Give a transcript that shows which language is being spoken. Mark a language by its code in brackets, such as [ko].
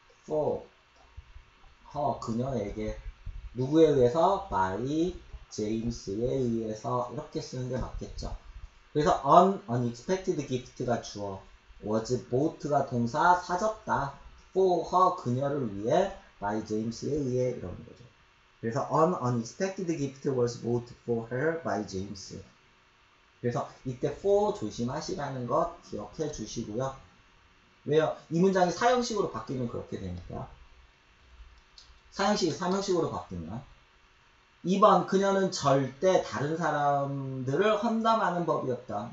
[ko] for. 그녀에게. 누구에 의해서? by 제임스에 의해서. 이렇게 쓰는 게 맞겠죠. 그래서 unexpected gift가 주어, [en] was bought [ko] 가 동사, 사졌다. [en] for her, [ko] 그녀를 위해, by james에 의해. 이런 거죠. 그래서 [en] an unexpected gift was bought for her by James. [ko] 그래서 이때 for 조심하시라는 것 기억해 주시고요. 왜요? 이 문장이 사형식으로 바뀌면 그렇게 되니까. 사형식이 사명식으로 바뀌면. 2번, 그녀는 절대 다른 사람들을 험담하는 법이 없다.